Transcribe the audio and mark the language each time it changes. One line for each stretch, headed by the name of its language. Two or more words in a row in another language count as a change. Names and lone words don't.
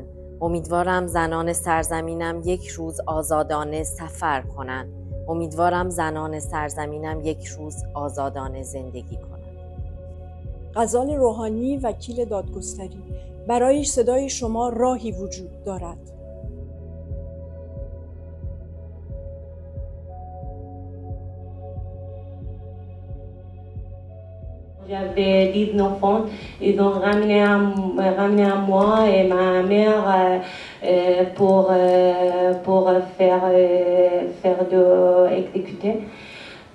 Persian: امیدوارم زنان سرزمینم یک روز آزادانه سفر کنن. امیدوارم زنان سرزمینم یک روز آزادانه زندگی کنن. غزال روحانی، وکیل دادگستری، برای صدای شما راهی وجود دارد.
French: J'avais 19 ans, ils ont ramené à moi et ma mère pour faire exécuter.